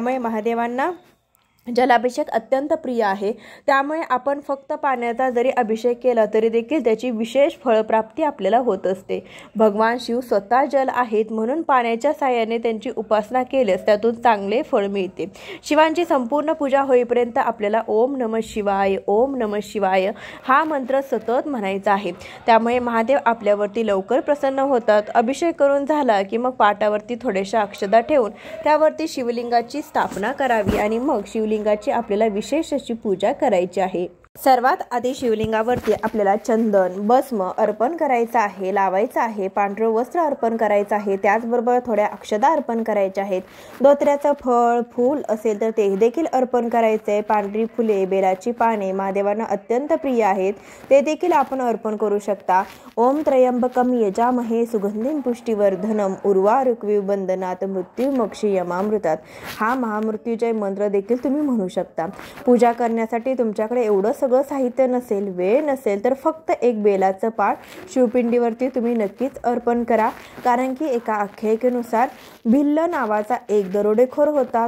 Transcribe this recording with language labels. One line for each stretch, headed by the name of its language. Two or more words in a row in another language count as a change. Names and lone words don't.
Marathi: त्यामुळे महादेवांना जलाभिषेक अत्यंत प्रिय आहे, त्यामुळे आपण फक्त पाण्याचा जरी अभिषेक केला तरी देखील त्याची विशेष फळप्राप्ती आपल्याला होत असते. भगवान शिव स्वतः जल आहेत, म्हणून पाण्याच्या साहाय्याने त्यांची उपासना केल्यास त्यातून चांगले फळ मिळते. शिवांची संपूर्ण पूजा होईपर्यंत आपल्याला
Sanskrit: ओम नमः शिवाय, ओम नमः शिवाय
Marathi: हा मंत्र सतत म्हणायचा आहे. त्यामुळे महादेव आपल्यावरती लवकर प्रसन्न होतात. अभिषेक करून झाला की मग पाटावरती थोड्याशा अक्षता ठेवून त्यावरती शिवलिंगाची स्थापना करावी आणि मग शिवलिंगाची आपल्याला विशेष अशी पूजा करायची आहे. सर्वात आधी शिवलिंगावरती आपल्याला चंदन, भस्म अर्पण करायचं आहे, लावायचं आहे. पांढरं वस्त्र अर्पण करायचं आहे. त्याचबरोबर थोड्या अक्षता अर्पण करायच्या आहेत. धोत्र्याचं फळ, फूल असेल तर ते देखील अर्पण करायचं आहे. पांढरी फुले, बेलाची पाने महादेवांना अत्यंत प्रिय आहेत, ते देखील आपण अर्पण करू शकता.
Sanskrit: ओम त्र्यंबकम यजामहे सुगंधिं पुष्टिवर्धनम उर्वारुकमिव बंधनात् मृत्युमोक्षयमामृतात्
Marathi: हा महामृत्युंजय मंत्र देखील तुम्ही म्हणू शकता. पूजा करण्यासाठी तुमच्याकडे एवढं सगळं साहित्य नसेल, वेळ नसेल तर फक्त एक बेलाचं पाट शिवपिंडीवरती तुम्ही नक्कीच अर्पण करा. कारण की एका आख्यायिकेनुसार भिल्ल नावाचा एक दरोडेखोर होता.